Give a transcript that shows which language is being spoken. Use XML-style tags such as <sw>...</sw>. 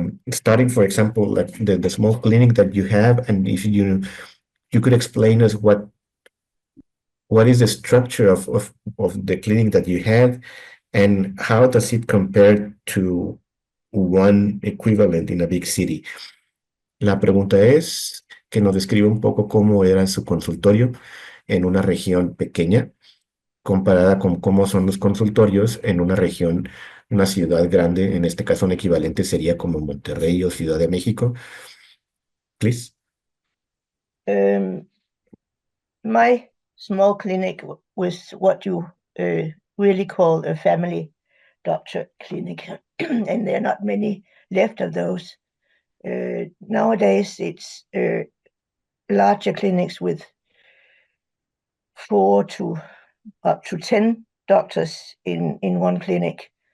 <en>starting, for example, like the small clinic that you have, and if you could explain us what is the structure of the clinic that you have, and how does it compare to one equivalent in a big city?</en> <es>La pregunta es que nos describa un poco cómo era su consultorio en una región pequeña comparada con cómo son los consultorios en una región, una ciudad grande. En este caso, un equivalente sería como Monterrey o Ciudad de México.</es> <en>Please. My small clinic was what you really call a family doctor clinic, and there are not many left of those. Nowadays, it's larger clinics with 4 to up to 10 doctors in one clinic.</en>